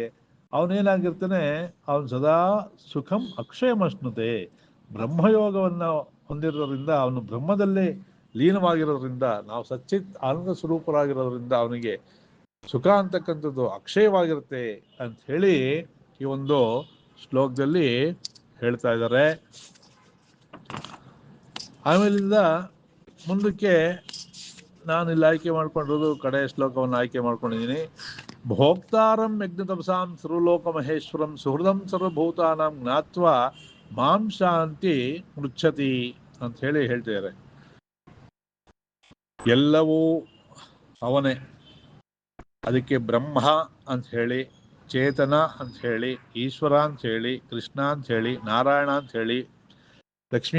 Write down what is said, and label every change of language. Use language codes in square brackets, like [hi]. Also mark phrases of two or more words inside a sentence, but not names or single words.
[kn] ಅವನೇನಾಗಿರ್ತಾನೆ, ಅವನು [sa] ಸದಾ ಸುಖಂ ಅಕ್ಷಯಮಶ್ನುತೆ, [kn] ಬ್ರಹ್ಮಯೋಗವನ್ನ ಹೊಂದಿರೋದ್ರಿಂದ, ಅವನು ಬ್ರಹ್ಮದಲ್ಲೇ ಲೀನವಾಗಿರೋದ್ರಿಂದ, ನಾವು ಸಚ್ಚಿತ್ ಆನಂದ ಸ್ವರೂಪರಾಗಿರೋದ್ರಿಂದ ಅವನಿಗೆ ಸುಖ ಅಂತಕ್ಕಂಥದ್ದು ಅಕ್ಷಯವಾಗಿರುತ್ತೆ ಅಂತ ಹೇಳಿ ಈ ಒಂದು ಶ್ಲೋಕದಲ್ಲಿ ಹೇಳ್ತಾ ಇದ್ದಾರೆ. ಆಮೇಲಿಂದ ಮುಂದಕ್ಕೆ ನಾನು ಇಲ್ಲಿ ಆಯ್ಕೆ ಮಾಡ್ಕೊಂಡಿರೋದು ಕಡೆಯ ಶ್ಲೋಕವನ್ನು ಆಯ್ಕೆ ಮಾಡ್ಕೊಂಡಿದ್ದೀನಿ. [sa] ಭೋಕ್ತಾರಂ ಯಜ್ಞತಪಸಾಂ ಸರ್ವಲೋಕ ಮಹೇಶ್ವರಂ ಸುಹೃದಂ ಸರ್ವಭೂತಾನಾಂ ಜ್ಞಾತ್ವ ಮಾಂ ಶಾಂತಿ ಮೃಚ್ಛತಿ [kn] ಅಂತ ಹೇಳಿ ಹೇಳ್ತಿದ್ದಾರೆ. ಎಲ್ಲವೂ ಅವನೇ, ಅದಕ್ಕೆ ಬ್ರಹ್ಮ ಅಂತ ಹೇಳಿ, ಚೇತನ ಅಂತ ಹೇಳಿ, ಈಶ್ವರ ಅಂತ ಹೇಳಿ, ಕೃಷ್ಣ ಅಂತ ಹೇಳಿ, ನಾರಾಯಣ ಅಂತ ಹೇಳಿ, ಲಕ್ಷ್ಮೀ